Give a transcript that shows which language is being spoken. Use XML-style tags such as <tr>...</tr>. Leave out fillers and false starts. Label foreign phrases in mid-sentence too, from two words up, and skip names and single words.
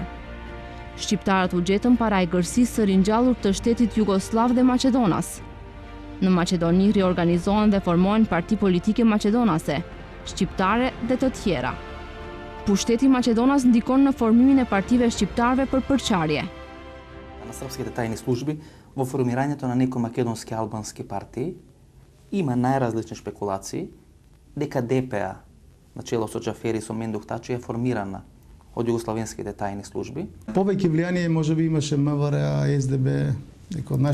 <sq>Shqiptarët u gjetën para egërsisë së ringjallur të shtetit Jugosllav dhe Maqedonas. Në Maqedoni riorganizohen dhe formohen parti politike maqedonase, shqiptare dhe të tjera. Pushteti Maqedonas ndikon në formimin e partive shqiptarëve për përçarje.</sq> <mk>На српските тајни служби во формирањето на некои македонски албански партии има најразлични шпекулации дека ДПА на чело со Џафери со Мендух Тачи е формирана од југословенските тајни служби. Повеќе влијание можеби имаше МВР, СДБ, некои од</mk>